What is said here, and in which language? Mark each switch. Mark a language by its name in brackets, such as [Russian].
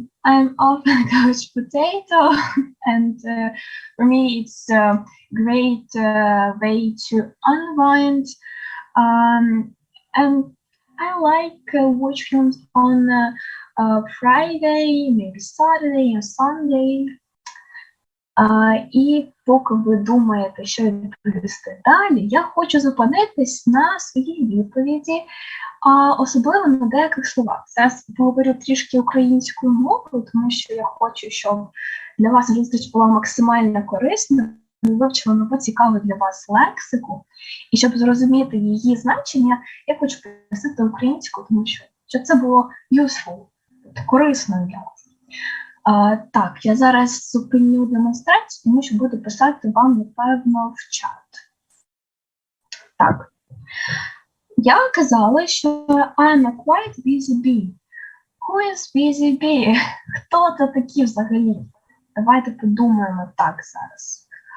[English] I'm often a couch potato, and for me it's a great way to unwind. And I like watch films on Friday, maybe Saturday or Sunday. [Ukrainian] І поки ви думаєте, що відповісти далі, я хочу зупинитись на своїй відповіді, особливо на деяких словах. Зараз поговорю трішки українською мовою, тому що я хочу, щоб для вас зустріч була максимально корисна, ви вивчили нову цікаву для вас лексику, і щоб зрозуміти її значення, я хочу писати українською, тому що щоб це було useful, корисною для вас. Так, я зараз зупиню демонстрацію, тому що буду писати вам, напевно, в чат. Так. Я казала, що [English] I'm a quite busy bee. Who is busy bee? [Ukrainian] Хто це такі взагалі? Давайте подумаємо так зараз.